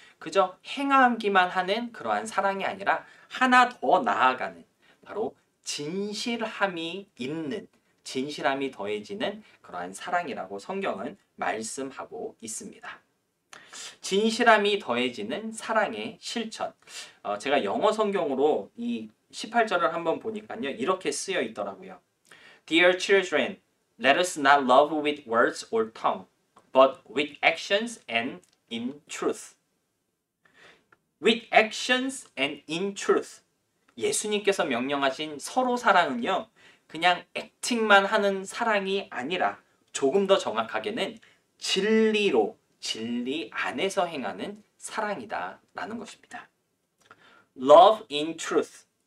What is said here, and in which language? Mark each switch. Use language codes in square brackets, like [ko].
[ko] 그저 행하기만 하는 그러한 사랑이 아니라 하나 더 나아가는 바로 진실함이 있는, 진실함이 더해지는 그러한 사랑이라고 성경은 말씀하고 있습니다. 진실함이 더해지는 사랑의 실천. 제가 영어 성경으로 이 18절을 한번 보니까요. 이렇게 쓰여 있더라고요. [en] Dear children, let us not love with words or tongue, but with actions and in truth. With actions and in truth. [ko] 예수님께서 명령하신 서로 사랑은요. 그냥 액팅만 하는 사랑이 아니라 조금 더 정확하게는 진리로, 진리 안에서 행하는 사랑이다라는 것입니다. [en] Love in truth.